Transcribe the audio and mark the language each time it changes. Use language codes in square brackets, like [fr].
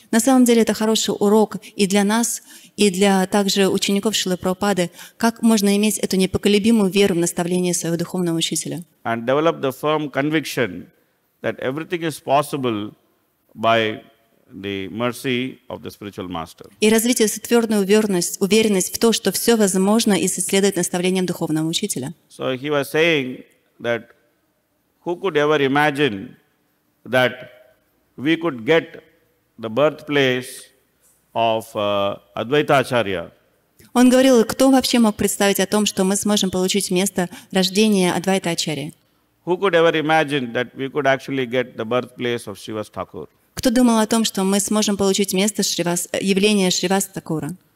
[ru] На самом деле это хороший урок и для нас, и для также учеников Шрилы Прабхупады, как можно иметь эту непоколебимую веру в наставление своего духовного учителя. [en] And develop the firm conviction that everything is possible by the mercy of the spiritual master. [ru] И развить эту твердую уверенность в то, что все возможно, и следовать наставлениям духовного учителя. [en] So he was saying that who could ever imagine that we could get the birthplace of Advaita Acharya? [ru] Он говорил, кто вообще мог представить о том, что мы сможем получить место рождения Адвайта Ачарьи? [en] Who could ever imagine that we could actually get the birthplace of Srivas Thakur? [ru] Кто думал о том, что мы сможем получить место явления Шривас Такура?